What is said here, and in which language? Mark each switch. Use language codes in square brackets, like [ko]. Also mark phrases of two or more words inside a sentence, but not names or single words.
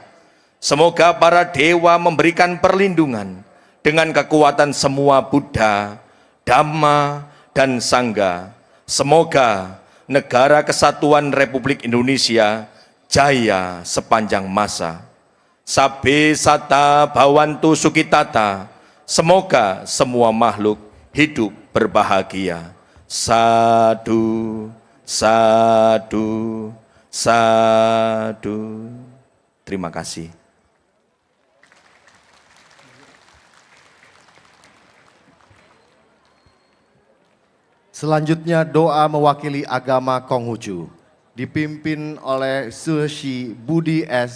[id] Semoga para dewa memberikan perlindungan dengan kekuatan semua Buddha, Dhamma, dan Sangha. Semoga negara kesatuan Republik Indonesia jaya sepanjang masa. [pi] Sabbe sata bhavantu sukitata. [id] Semoga semua makhluk hidup berbahagia. [pi] Sadu, sadu, sadu. [id] Terima kasih. Selanjutnya doa mewakili agama Konghucu, dipimpin oleh Sushi Budi S.